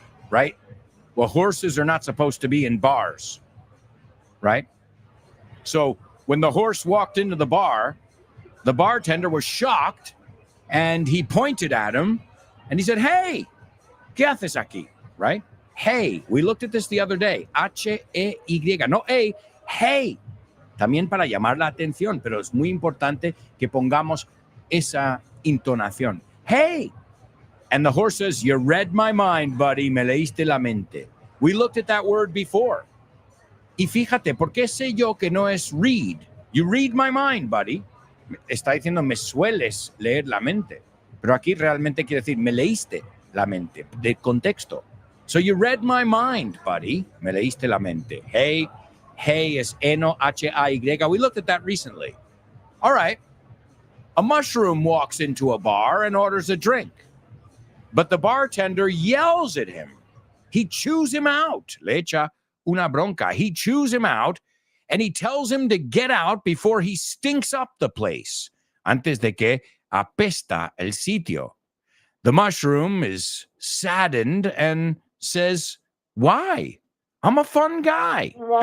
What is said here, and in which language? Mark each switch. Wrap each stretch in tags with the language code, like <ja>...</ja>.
<en>Right? Well, horses are not supposed to be in bars, right? So when the horse walked into the bar, the bartender was shocked and he pointed at him and he said, hey,</en> <es>¿qué haces aquí?</es> <en>Right? Hey, we looked at this the other day. H-E-Y, no A, hey.</en> <es>También para llamar la atención, pero es muy importante que pongamos esa intonación.</es> <en>Hey! And the horse says, you read my mind, buddy.</en> <es>Me leíste la mente.</es> <en>We looked at that word before.</en> <es>Y fíjate, ¿por qué sé yo que no es read?</es> <en>You read my mind, buddy.</en> <es>Está diciendo, me sueles leer la mente. Pero aquí realmente quiere decir, me leíste la mente. De contexto.</es> <en>So you read my mind, buddy.</en> <es>Me leíste la mente.</es> <en>Hey, hey is N-O-H-A-Y. We looked at that recently. All right. A mushroom walks into a bar and orders a drink. But the bartender yells at him. He chews him out.</en> <es>Le echa una bronca.</es> <en>He chews him out and he tells him to get out before he stinks up the place.</en> <es>Antes de que apesta el sitio.</es> <en>The mushroom is saddened and says, why? I'm a fun guy.</en>